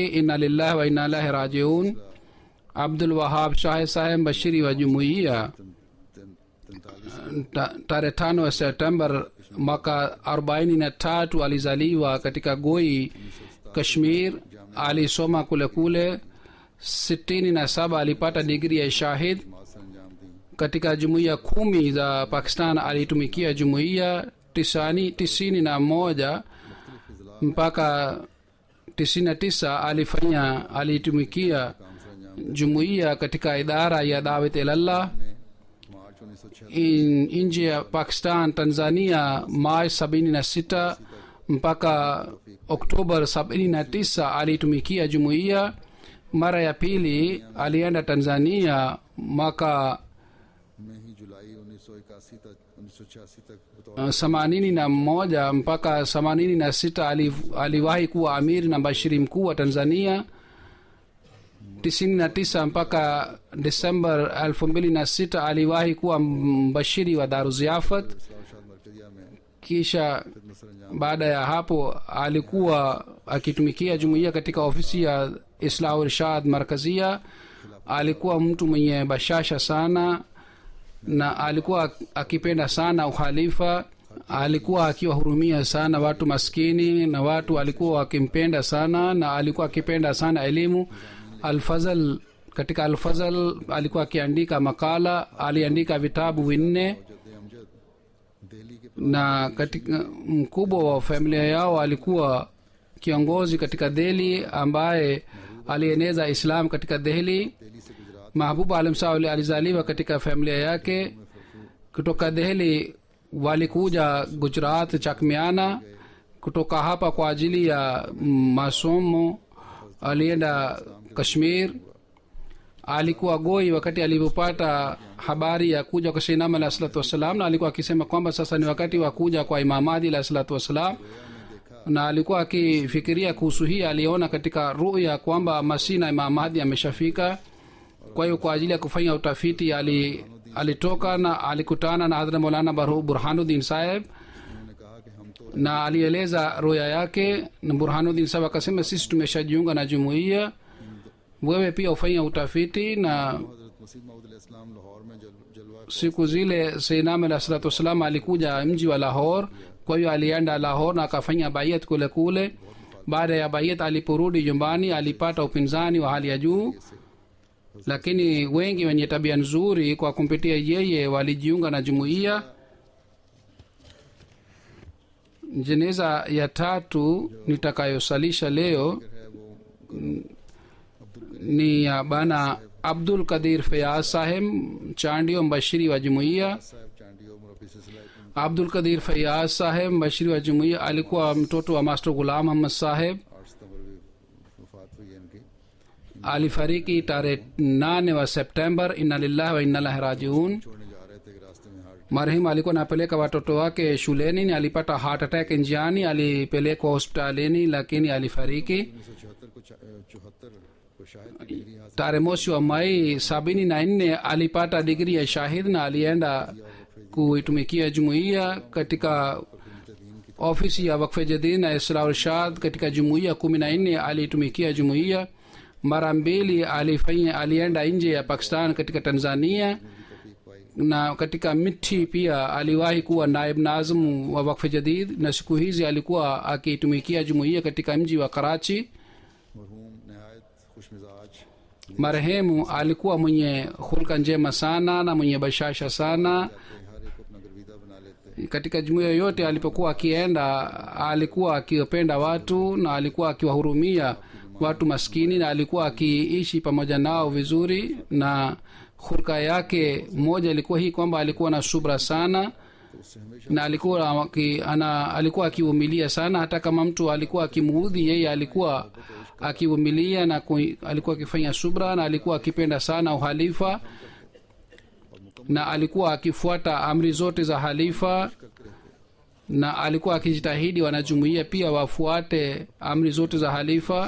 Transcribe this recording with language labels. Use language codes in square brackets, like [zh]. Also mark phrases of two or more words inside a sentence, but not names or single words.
[ar] إنا لله وإنا إليه راجعون. [sw] Abdul Wahab Shahid Saheb mbashiri wa jumuiya tarehe 5 wa Septemba mwaka 43 alizaliwa katika Goi, Kashmir. Alisoma kule 67 alipata digri ya shahid. [ur] ماں سے انجام دی [sw] Katika jumuiya 10 za Pakistan alitumikia jumuiya 91 mpaka 99 alitumikia jumuiya katika idara ya [ar] دعوة إلى الله [ur] مارچ 1906 [sw] nje ya Pakistan, Tanzania Machi 76 mpaka Oktoba 79 alitumikia jumuiya. Mara ya pili alienda Tanzania mwaka [ur] میں ہی جولائی 1986 تک بطور [sw] 81 mpaka 86 aliwahi kuwa amiri na mbashiri mkuu wa Tanzania. 99 mpaka Desemba 2006 aliwahi kuwa mbashiri wa Daruziafat. [ur] اسلام مرکزیہ میں [sw] Kisha [ur] خدمت سر انجام [sw] baada ya hapo alikuwa akitumikia jumuiya katika ofisi ya Islahu Irshad Markazia. Alikuwa mtu mwenye bashasha sana na alikuwa akipenda sana ukhalifa. Alikuwa akiwahurumia sana watu maskini na watu alikuwa akimpenda sana, na alikuwa akipenda sana elimu. Alfazal, katika Alfazal alikuwa akiandika makala, aliandika vitabu vinne, [ur] جد امجد دہلی کے [sw] na katika mkubwa wa familia yao alikuwa kiongozi katika Delhi ambaye alieneza Islam katika Delhi. [ur] دہلی سے گجرات [sw] Mahbub Alam Saud alizaliwa katika familia yake. Kutoka Delhi walikuja Gujarat Chakmiana. Kutoka hapa kwa ajili ya masomo alienda Kashmir. alikuwa goi wakati alipopata habari ya kuja kwa Sayyidina [ar] عليه الصلاة والسلام, [sw] na alikuwa akisema kwamba sasa ni wakati wa kuja kwa Imam Mahdi [ar] عليه الصلاة والسلام, [sw] na alikuwa akifikiria kuhusu hii. aliona katika ruya kwamba Masih na Imam Mahdi ameshafika. kwa hiyo kwa ajili ya kufanya utafiti alitoka na alikutana na Hadhrat Maulana Burhanuddin Saheb [ur] انہوں نے کہا کہ ہم تو [sw] na alieleza roya yake, na Burhanuddin Saheb akasema sisi tumeshajiunga na jumuiya, wewe pia ufanya utafiti. na [ur] حضرت مسیح موعود علیہ السلام لاہور میں جلوہ [sw] siku zile Sayyidina alah salatu wassalam alikuja mji wa Lahore. kwa hiyo alienda Lahore na akafanya bayat kule kule. baada ya bayat aliporudi nyumbani alipata upinzani wa hali ya juu, lakini wengi wenye tabia nzuri kwa kumpitia yeye walijiunga na jumuiya. jeneza ya tatu nitakayosalisha leo [ur] ہے وہ [sw] ni ya bana Abdul Qadir Fayaz Saheb, chandio mbashiri wa jumuiya. [ur] صاحب چانڈیو مربی سلسلہ [sw] Abdul Qadir Fayaz Saheb mbashiri wa jumuiya alikuwa mtoto wa Master Ghulam Muhammad Saheb. [ur] 8 ستمبر بھی وفات ہوئی ہے ان کی. [sw] alifariki tarehe 8 wa September. [ar] إنا لله وإنا إليه راجعون. [ur] چھوڑنے جا رہے تھے کہ راستے میں ہارٹ [sw] Marehemu alikuwa anapeleka watoto wake shuleni, ni alipata [en] heart attack [sw] njiani, alipelekwa hospitalini lakini alifariki. [ur] 1974 کو 74 کو شاید کی ڈگری حاصل [sw] Tarehe mosi wa Mai 74 alipata digri ya shahid na alienda kuitumikia jumuiya katika ofisi ya Wakfe Jadid na Islah Irshad. Katika jumuiya 14 alitumikia jumuiya. mara mbili alienda nje ya Pakistan katika Tanzania, na katika Mithi pia aliwahi kuwa naib nazim wa Wakfe Jadid, na siku hizi alikuwa akitumikia jumuiya katika mji wa Karachi. [ur] مرحوم نہایت خوش مزاج [sw] Marehemu alikuwa mwenye hulka njema sana na mwenye bashasha sana. [ur] ہر ایک کو اپنا گرویدہ بنا لیتے. [sw] Katika jumuiya yoyote alipokuwa akienda alikuwa akiwapenda watu na alikuwa akiwahurumia watu maskini, na alikuwa akiishi pamoja nao vizuri. Na hulka yake moja ilikuwa hii kwamba alikuwa na subra sana, [ur] تو اس سے ہمیشہ [sw] na alikuwa akivumilia sana. hata kama mtu alikuwa akimuudhi yeye alikuwa akivumilia na alikuwa akifanya subra, na alikuwa akipenda sana uhalifa, na alikuwa akifuata amri zote za halifa, na alikuwa akijitahidi wanajumuiya pia wafuate amri zote za halifa.